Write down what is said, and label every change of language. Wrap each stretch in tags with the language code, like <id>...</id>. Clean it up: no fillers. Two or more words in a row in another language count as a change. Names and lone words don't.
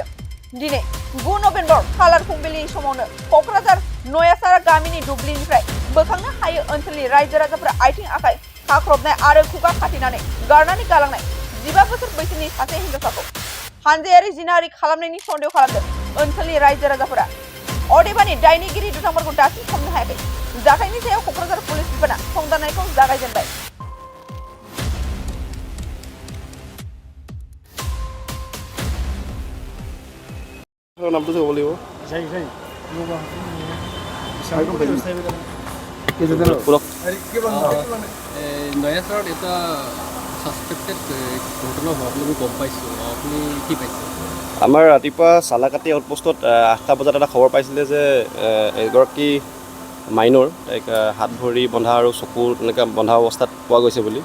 <brx>दिनै 9 नबेम्बर खालार फुंबिलिनि समावनो क'क्राझार नयासारा गामिनि दुब्लिनिफ्राय बोखांनो हायै ओनसोलनि रायजो राजाफोरा आथिं आखाइ खाख्रबनाय आरो खुगा खाथिनानै गारनानै गालांनाय 15 बोसोर बैसोनि सासे हिनजावसाखौ हानजायारि जिनाहारि खालामनायनि सन्देह खालामदों ओनसोलनि रायजो राजाफोरा। अदेबानि दायनिगिरि दुथांफोरखौ दासिम हमनो हायाखै। जाथायनि सायाव क'क्राझार पुलिस बिफाना संदाननायखौ जागायजेनबाय।</brx> <as>नामটো যাব লাগিব নয়াচাৰত এটা ছাছপেক্টেড ঘটনা হোৱা বুলি গম পাইছোঁ, আপুনি কি পাইছে? আমাৰ ৰাতিপুৱা চালাকাটি আউটপোষ্টত 8টা বজাত এটা খবৰ পাইছিলে যে এগৰাকী মাইনৰ তাইক হাত ভৰি বন্ধা আৰু চকু তেনেকৈ বন্ধা অৱস্থাত পোৱা গৈছে বুলি।</as>